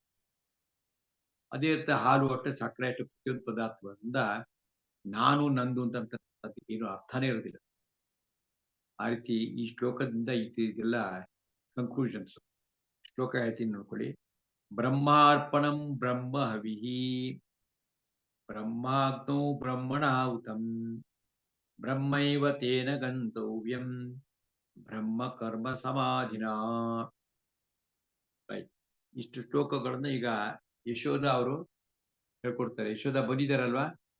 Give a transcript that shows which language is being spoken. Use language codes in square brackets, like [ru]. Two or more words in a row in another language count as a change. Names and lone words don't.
[kn] ಅದೇ ರೀತಿ ಹಾಲು ಅಷ್ಟೇ, ಸಕ್ಕರೆ ಅಷ್ಟೇ, ಪ್ರತಿಯೊಂದು ಪದಾರ್ಥಗಳಿಂದ ನಾನು ನಂದು ಅಂತ ಏನು ಅರ್ಥನೇ ಇರೋದಿಲ್ಲ. ಆ ರೀತಿ ಈ ಶ್ಲೋಕದಿಂದ ಇದೆಲ್ಲ ಕನ್ಕ್ಲೂಷನ್ಸ್. ಶ್ಲೋಕ ಹೇಳ್ತೀನಿ ನೋಡ್ಕೊಳ್ಳಿ. [sa] ಬ್ರಹ್ಮಾರ್ಪಣಂ ಬ್ರಹ್ಮ ಹವಿಹಿ, ಬ್ರಹ್ಮಾಗ್ನೋ ಬ್ರಹ್ಮಣಾಹುತಂ, ಬ್ರಹ್ಮೈವ ತೇನ ಗಂತವ್ಯಂ, ಬ್ರಹ್ಮ ಕರ್ಮ ಸಮಾಧಿನ. [kn] ಇಷ್ಟು ಶ್ಲೋಕಗಳನ್ನ ಈಗ ಯಶೋಧ ಅವರು ಹೇಳ್ಕೊಡ್ತಾರೆ. ಯಶೋಧ ಬಂದಿದ್ದಾರಲ್ವಾ?